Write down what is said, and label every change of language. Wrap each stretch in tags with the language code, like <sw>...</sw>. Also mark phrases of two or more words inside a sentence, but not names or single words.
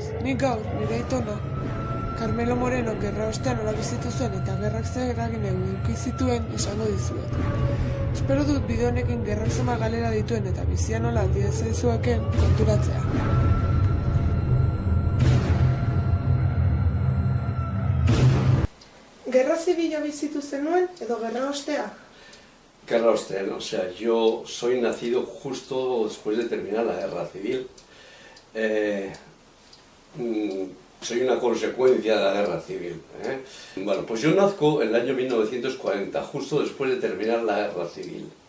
<eu>Nik gaur, nire aitona, Carmelo Moreno gerra ostea nola bizitu zuen eta gerrak zer eragin eduki zituen esango dizuet. Espero dut bideo honekin gerrak zema galera dituen eta bizia nola aldidezaizueken konturatzea. Gerra zibila bizitu zenuen edo gerra ostea?</eu> <es>Guerra Austral, o sea, yo soy nacido justo después de terminar la guerra civil. Soy una consecuencia de la guerra civil. Bueno, pues yo nazco en el año 1940, justo después de terminar la guerra civil.</es>